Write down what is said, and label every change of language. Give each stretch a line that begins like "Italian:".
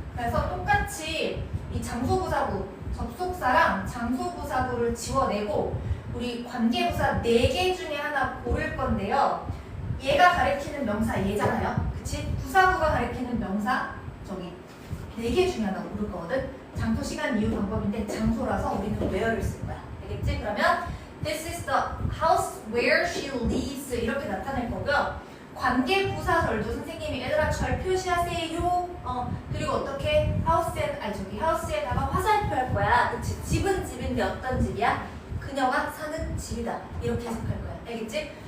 Korean: 그래서 똑같이 이 장소부사구 접속사랑 장소부사구를 지워내고 우리 관계부사 4개 중에 하나 고를 건데요. 얘가 가리키는 명사 얘잖아요. 그치? 부사구가 가리키는 명사 저기 4개 중에 하나 고를 거거든. 장소, 시간, 이유, 방법인데 장소라서 우리는 where를 쓸 거야. 알겠지?
English: 그러면 This is the house where she lives
Korean: 이렇게 나타낼 거고요. 관계부사절도 선생님이 얘들아 절 표시하세요. 그리고 어떻게 하우스에다가 화살표 할 거야. 그치? 집은 집인데 어떤 집이야? 그녀가 사는 집이다. 이렇게 해석할 거야. 알겠지?